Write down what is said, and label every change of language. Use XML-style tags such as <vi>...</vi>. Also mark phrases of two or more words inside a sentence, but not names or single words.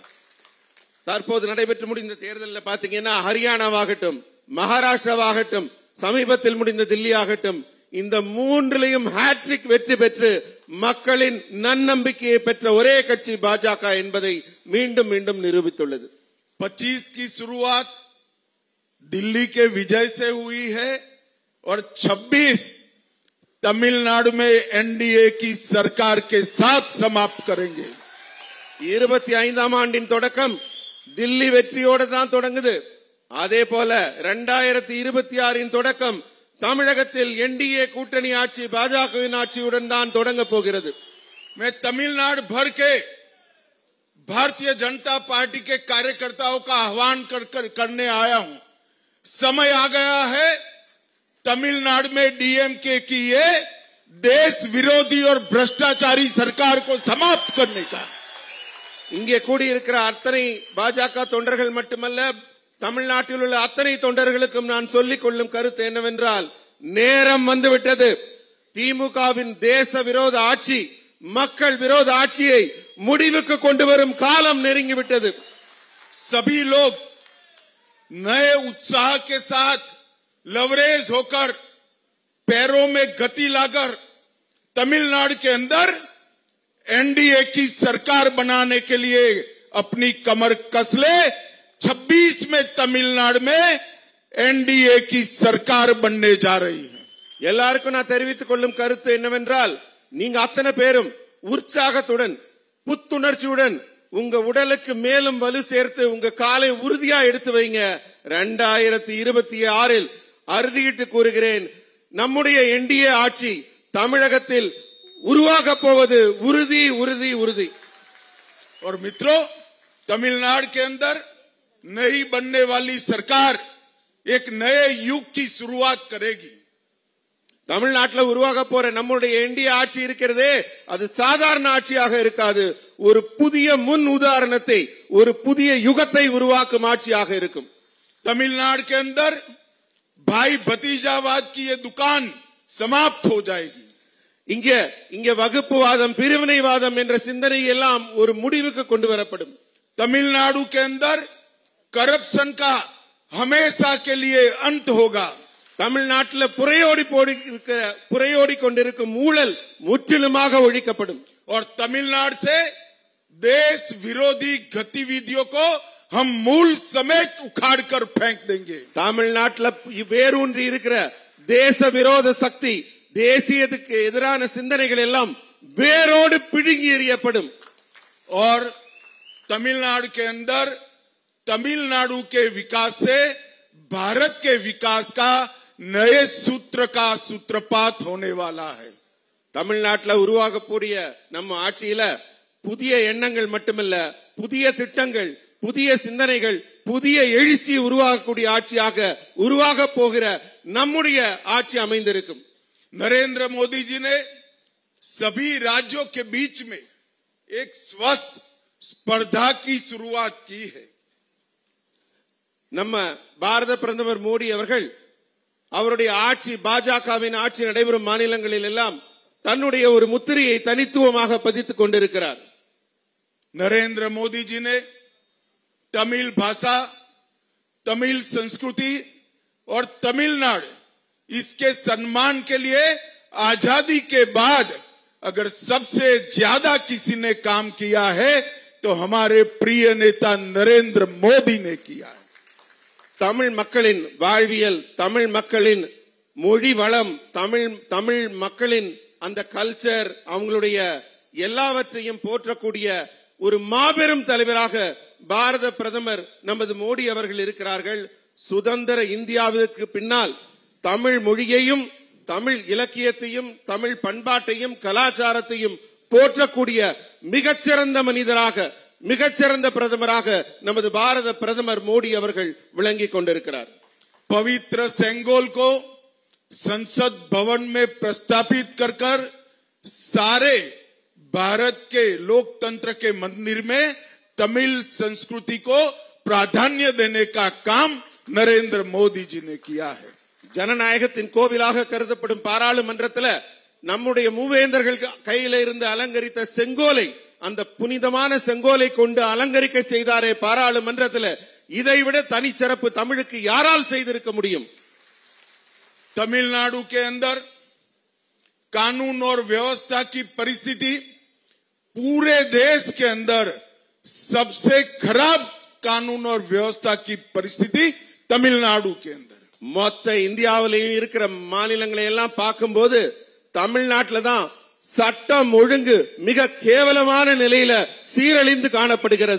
<ta>தற்போது நடைபெற்று முடிந்த தேர்தலில் பாத்தீங்கன்னா ஹரியானாவாகட்டும், மகாராஷ்டிராவாகட்டும், சமீபத்தில் முடிந்த தில்லி ஆகட்டும், இந்த மூன்றிலையும் ஹேட்ரிக் வெற்றி பெற்று மக்களின் நன்னம்பிக்கையை பெற்ற ஒரே கட்சி பாஜக என்பதை மீண்டும் மீண்டும் நிரூபித்துள்ளது.</ta> <hi>25 की शुरुआत दिल्ली के विजय से हुई है और 26 तमिलनाडु में एनडीए की सरकार के साथ समाप्त करेंगे.</hi> <ta>25ஆம் ஆண்டின் தொடக்கம் தில்லி வெற்றியோடு தான் தொடங்குது. அதே போல 2026 தொடக்கம் தமிழகத்தில் एनडीए கூட்டணி ஆட்சி பாஜகவின் ஆட்சியுடன் தான் தொடங்க போகிறது.</ta> <hi>मैं तमिलनाडु भर के भारतीय जनता पार्टी के कार्यकर्ताओं का आह्वान करने आया हूं. समय आ गया है तमिलनाडु में डीएमके की ये देश विरोधी और भ्रष्टाचारी सरकार को समाप्त करने का.</hi> <ta>இங்கே கூடியிருக்கிற அத்தனை பாஜக தொண்டர்கள் மட்டுமல்ல, தமிழ்நாட்டில் உள்ள அத்தனை தொண்டர்களுக்கும் நான் சொல்லிக் கொள்ளும் கருத்து என்னவென்றால், நேரம் வந்துவிட்டது. திமுகவின் தேச விரோத ஆட்சி, மக்கள் விரோத ஆட்சியை முடிவுக்கு கொண்டு வரும் காலம் நெருங்கிவிட்டது.</ta> <hi>सभी लोग नए उत्साह के साथ लवरेज होकर पैरों में गति लाकर तमिलनाडु के अंदर एनडीए की सरकार बनाने के लिए अपनी कमर कस ले। 26 में तमिलनाडु में एनडीए की सरकार बनने जा रही है।</hi> <ta>எல்லாருக்கும் நான் தெரிவித்துக் கொள்ளும் கருத்து என்னவென்றால், நீங்க அத்தனை பேரும் உற்சாகத்துடன் புத்துணர்ச்சியுடன் உங்க உடலுக்கு மேலும் வலு சேர்த்து உங்க காலை உறுதியா எடுத்து வைங்க. 2026 அறுதியிட்டு கூறுகிறேன், நம்முடைய என்டிஏ ஆட்சி தமிழகத்தில் உருவாக போவது உறுதி உறுதி உறுதி.</ta> <hi>और मित्रों, तमिलनाडु के अंदर नई बनने वाली सरकार एक नए युग की शुरुआत करेगी।</hi> <ta>தமிழ்நாட்டில் உருவாக போற நம்முடைய என்டிஏ ஆட்சி இருக்கிறதே, அது சாதாரண ஆட்சியாக இருக்காது. ஒரு புதிய முன் உதாரணத்தை, ஒரு புதிய யுகத்தை உருவாக்கும் ஆட்சியாக இருக்கும்.</ta> <hi>तमिलनाडु के अंदर भाई भतीजावाद की ये दुकान समाप्त हो जाएगी।</hi> <ta>இங்க வகுப்புவாதம், பிரிவினைவாதம் என்ற சிந்தனை எல்லாம் ஒரு முடிவுக்கு கொண்டு வரப்படும்.</ta> <hi>तमिलनाडु के अंदर करप्शन का हमेशा के लिए अंत होगा।</hi> <ta>தமிழ்நாட்டில் புரையோடி கொண்டிருக்கும் ஊழல் முற்றிலுமாக ஒழிக்கப்படும்.</ta> <hi>और तमिलनाडु से देश विरोधी गतिविधियों को हम मूल समेत उखाड़ कर फेंक देंगे।</hi> <ta>தமிழ்நாட்டில் வேரூன்றி இருக்கிற தேச விரோத சக்தி, தேசியத்துக்கு எதிரான சிந்தனைகள் எல்லாம் வேரோடு பிடுங்கி எறியப்படும்.</ta> <hi>और तमिलनाडु के अंदर तमिलनाडु के विकास से भारत के विकास का नए सूत्र का सूत्रपात होने वाला है।</hi> <ta>தமிழ்நாட்டில் உருவாகக்கூடிய நம்ம ஆட்சியில புதிய எண்ணங்கள் மட்டுமல்ல, புதிய திட்டங்கள், புதிய சிந்தனைகள், புதிய எழுச்சி உருவாகக்கூடிய ஆட்சியாக உருவாக போகிற நம்முடைய ஆட்சி அமைந்திருக்கும்.</ta> <hi>नरेंद्र मोदी जी ने सभी राज्यों के बीच में एक स्वस्थ स्पर्धा की शुरुआत की है।</hi> <ta>நம்ம பாரத பிரதமர் மோடி அவர்கள் அவருடைய ஆட்சி, பாஜகவின் ஆட்சி நடைபெறும் மாநிலங்களில் எல்லாம் தன்னுடைய ஒரு முத்திரையை தனித்துவமாக பதித்துக் கொண்டிருக்கிறார்.</ta> <hi>नरेंद्र मोदी जी ने तमिल भाषा, तमिल संस्कृति और तमिलनाडु इसके सम्मान के लिए आजादी के बाद अगर सबसे ज्यादा किसी ने काम किया है तो हमारे प्रिय नेता नरेंद्र मोदी ने किया है।</hi> <ta>தமிழ் மக்களின் வாழ்வியல், தமிழ் மக்களின் மொழி வளம், தமிழ் மக்களின் அந்த கல்ச்சர், அவங்களுடைய எல்லாவற்றையும் போற்றக்கூடிய ஒரு மாபெரும் தலைவராக பாரத பிரதமர் நமது மோடி அவர்கள் இருக்கிறார்கள். சுதந்திர இந்தியாவிற்கு பின்னால் தமிழ் மொழியையும், தமிழ் இலக்கியத்தையும், தமிழ் பண்பாட்டையும், கலாச்சாரத்தையும் போற்றக்கூடிய மிகச்சிறந்த மனிதராக, மிகச்சிறந்த பிரதமராக நமது பாரத பிரதமர் மோடி அவர்கள் விளங்கிக் கொண்டிருக்கிறார்.</ta> <hi>पवित्र सेंगोल को संसद भवन में प्रस्तापित कर सारे भारत के लोकतंत्र के मंदिर में तमिल संस्कृति को प्राधान्य देने का काम नरेंद्र मोदी जी ने किया है।</hi> <ta>ஜனநாயகத்தின் கோவிலாக கருதப்படும் பாராளுமன்றத்தில் நம்முடைய மூவேந்தர்கள் கையில இருந்து அலங்கரித்த செங்கோலை, அந்த புனிதமான செங்கோலை கொண்டு அலங்கரிக்க செய்தாரே பாராளுமன்றத்தில், இதைவிட தனிச்சிறப்பு தமிழுக்கு யாரால் செய்திருக்க முடியும்?</ta> <hi>तमिलनाडु के अंदर कानून और व्यवस्था की परिस्थिति पूरे देश के अंदर सबसे खराब कानून और व्यवस्था की परिस्थिति तमिलनाडु के अंदर।</hi> <ta>மொத்த இந்தியாவிலேயும் இருக்கிற மாநிலங்களை எல்லாம் பார்க்கும்போது தமிழ்நாட்டில் தான் சட்டம் ஒழுங்கு மிக கேவலமான நிலையில சீரழிந்து காணப்படுகிறது.</ta>